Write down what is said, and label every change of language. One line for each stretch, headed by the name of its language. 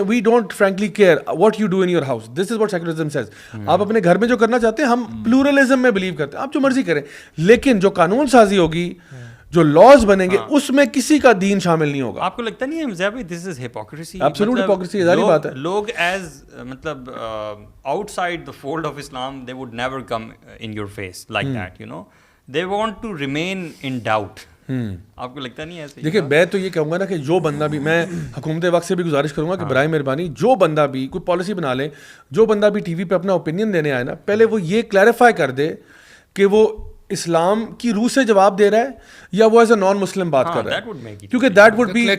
English: We don't frankly care what you do in your house. This is what secularism says.
Urdu: آپ اپنے گھر میں جو کرنا چاہتے ہیں, ہم پلورلزم میں بلیو کرتے ہیں, آپ جو مرضی کریں, لیکن جو قانون سازی ہوگی, جو لاز بنیں گے اس میں کسی کا دین شامل نہیں ہوگا. آپ کو لگتا نہیں ہے حمزہ بھائی
English: This is hypocrisy? Absolute hypocrisy,
Urdu: ظاہری بات ہے.
English: لوگ ایز مطلب outside the fold of Islam they would never come in your face like that, you know, they want to remain in doubt.
Urdu: آپ کو لگتا نہیں ہے ایسے؟ دیکھیں میں تو یہ کہوں گا نا کہ جو بندہ بھی، میں حکومت وقت سے بھی گزارش کروں گا کہ برائے مہربانی جو بندہ بھی کوئی پالیسی بنا لے، جو بندہ بھی ٹی وی پہ اپنا اوپینین دینے آئے نا، پہلے وہ یہ کلیریفائی کر دے کہ وہ اسلام کی روح سے جواب دے رہا ہے یا وہ
English: as a non Muslim
Urdu: بات کر رہا ہے، کیونکہ
English: that would be